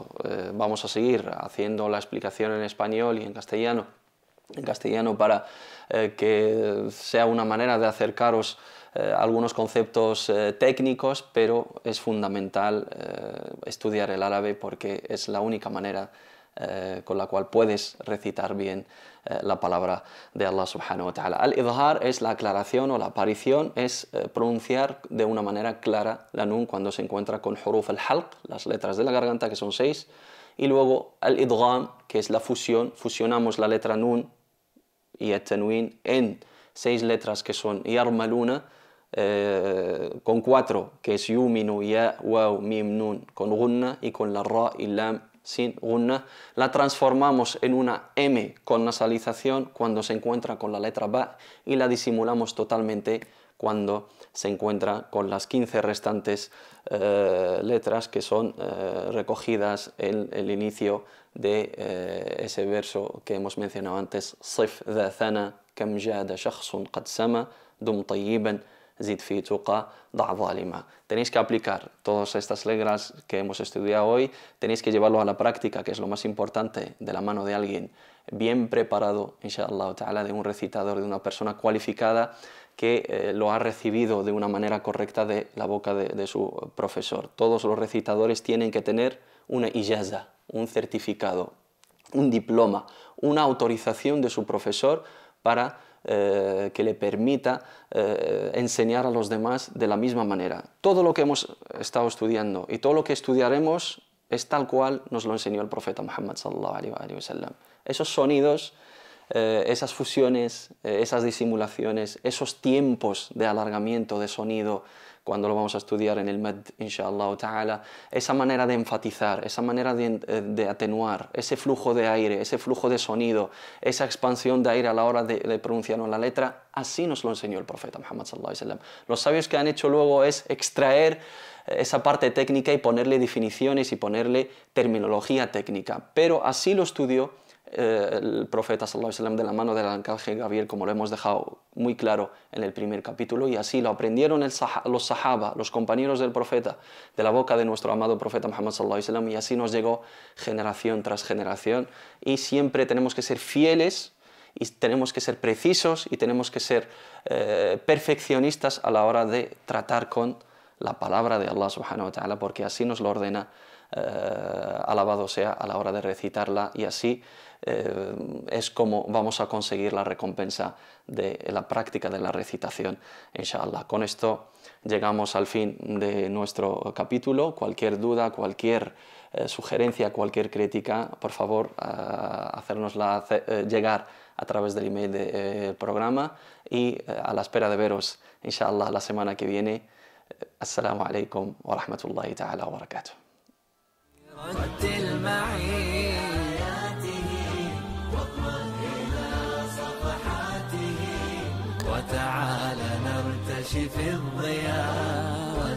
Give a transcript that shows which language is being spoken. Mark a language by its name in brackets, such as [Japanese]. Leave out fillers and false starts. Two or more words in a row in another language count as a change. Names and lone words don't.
[Spanish] Vamos a seguir haciendo la explicación en español y en castellano para que sea una manera de acercaros algunos conceptos técnicos, pero es fundamental estudiar el árabe porque es la única manera con la cual puedes recitar bien la palabra de Allah [Arabic] سبحانه وتعالى. [Spanish] Al-idhar es la aclaración o la aparición, es pronunciar de una manera clara la nun cuando se encuentra con [Arabic] حروف الحلق, [Spanish] las letras de la garganta, que son 6, y luego al-idgham, que es la fusión, fusionamos la letra nun y el-tanwin en 6 letras que son yarmaluna, con 4 que es yuminu, ya, waw, mim, nun con gunna, y con la ra y lam sin gunna. La transformamos en una M con nasalización cuando se encuentra con la letra ba, y la disimulamos totalmente cuando se encuentra con las 15 restantes letras que son recogidas en el inicio de ese verso que hemos mencionado antes: [Arabic] صف ذا ثنا كم جاد شخص قد سما دم طيبا زد في تقى ضع ظالما. [Spanish] Tenéis que aplicar todas estas reglas que hemos estudiado hoy, tenéis que llevarlo a la práctica, que es lo más importante, de la mano de alguien bien preparado, [Arabic] إن شاء الله تعالى, [Spanish] de un recitador, de una persona cualificada que lo ha recibido de una manera correcta de la boca de su profesor. Todos los recitadores tienen que tener una ijaza, un certificado, un diploma, una autorización de su profesor para que le permita enseñar a los demás de la misma manera. Todo lo que hemos estado estudiando y todo lo que estudiaremos es tal cual nos lo enseñó el profeta Muhammad [Arabic] صلى الله عليه وسلم. [Spanish] Esos sonidos, esas fusiones, esas disimulaciones, esos tiempos de alargamiento de sonido cuando lo vamos a estudiar en el Mad, [Arabic] إن شاء الله تعالى, [Spanish] esa manera de enfatizar, esa manera de atenuar, ese flujo de aire, ese flujo de sonido, esa expansión de aire a la hora de pronunciar la letra, así nos lo enseñó el profeta Muhammad [Arabic] صلى الله عليه وسلم. [Spanish] Los sabios que han hecho luego es extraer esa parte técnica y ponerle definiciones y ponerle terminología técnica, pero así lo estudió el profeta [Arabic] صلى الله عليه وسلم [Spanish] de la mano del arcángel Gabriel, como lo hemos dejado muy claro en el primer capítulo, y así lo aprendieron los sahaba, los compañeros del profeta, de la boca de nuestro amado profeta Muhammad [Arabic] صلى الله عليه وسلم, [Spanish] y así nos llegó generación tras generación. Y siempre tenemos que ser fieles y tenemos que ser precisos y tenemos que ser perfeccionistas a la hora de tratar con la palabra de Allah [Arabic] سبحانه وتعالى, [Spanish] porque así nos lo ordena, alabado sea, a la hora de recitarla, y así es como vamos a conseguir la recompensa de la práctica de la recitación, inshallah. Con esto llegamos al fin de nuestro capítulo. Cualquier duda, cualquier sugerencia, cualquier crítica, por favor, hacérnosla llegar a través del email del programa, y a la espera de veros, inshallah, la semana que viene. [Arabic] السلام عليكم ورحمة الله تعالى وبركاته. رتل معي آياته واطمئن إلى صفحاته وتعال نرتشي في الضياء.